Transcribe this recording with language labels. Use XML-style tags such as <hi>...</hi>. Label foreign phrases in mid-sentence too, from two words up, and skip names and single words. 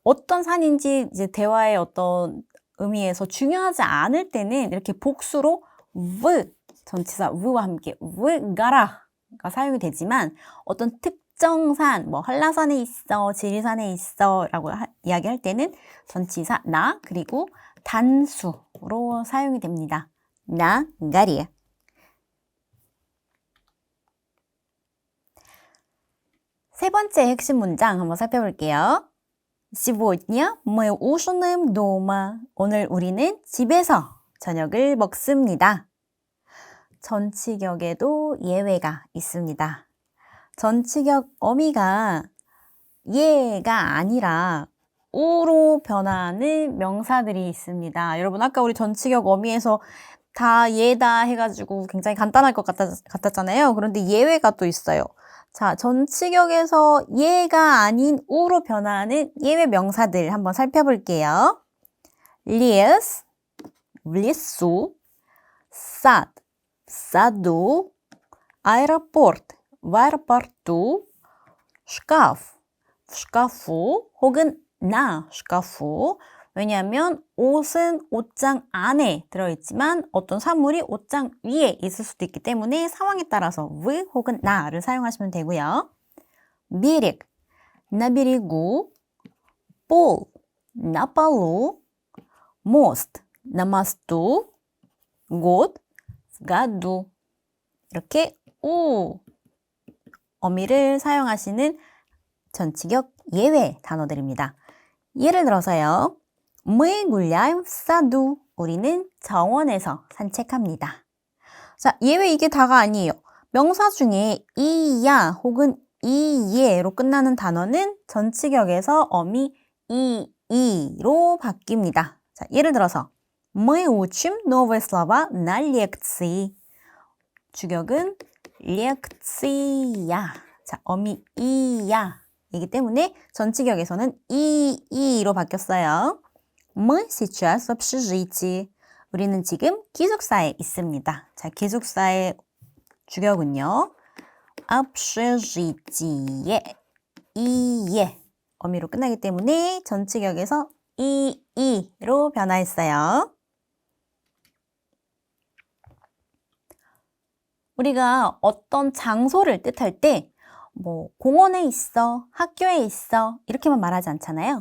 <ko>어떤 산인지 이제 대화의 어떤 의미에서 중요하지 않을 때는 이렇게 복수로 전치사 v와 함께 가라가 사용이 되지만 어떤 특정 산, 뭐 한라산에 있어, 지리산에 있어 라고 이야기할 때는 전치사 나 그리고 단수로 사용이 됩니다. 나 가리. 세 번째 핵심 문장 한번 살펴볼게요.</ko> <ru>Сегодня мы ужинаем дома.</ru> <ko>오늘 우리는 집에서 저녁을 먹습니다. 전치격에도 예외가 있습니다. 전치격 어미가 예가 아니라 우로 변하는 명사들이 있습니다. 여러분 아까 우리 전치격 어미에서 다 예다 해가지고 굉장히 간단할 것 같았잖아요. 그런데 예외가 또 있어요. 자, 전치격에서 예가 아닌 우로 변하는 예외 명사들 한번 살펴볼게요.</ko> <ru>lhes, lhesu, sad, sadu, aeroport, в аэропорту, шкаф, в шкафу 혹은 на шкафу.</ru> <ko>왜냐하면 옷은 옷장 안에 들어있지만 어떤 사물이 옷장 위에 있을 수도 있기 때문에 상황에 따라서 в 혹은 나를 사용하시면 되고요.</ko> <ru>берег, на берегу, пол, на полу, мост, на мосту, год, в году.</ru> <ko>이렇게 우 어미를 사용하시는 전치격 예외 단어들입니다. 예를 들어서요.</ko> <ru>Мы гуляем в саду.</ru> <ko>우리는 정원에서 산책합니다. 자, 예외 이게 다가 아니에요. 명사 중에 이야 혹은 이예로 끝나는 단어는 전치격에서 어미 이로 바뀝니다. 자, 예를 들어서</ko> <ru>Мы учим новые слова на лекции.</ru> <ko>주격은 лекция. 자, 어미 이야. 이기 때문에 전치격에서는 이로 바뀌었어요.</ko> <ru>Мы сейчас в общежитии.</ru> <ko>우리는 지금 기숙사에 있습니다. 자, 기숙사의 주격은요. общежитие. 이에 어미로 끝나기 때문에 전치격에서 이로 변화했어요. 우리가 어떤 장소를 뜻할 때 뭐 공원에 있어, 학교에 있어 이렇게만 말하지 않잖아요.</ko>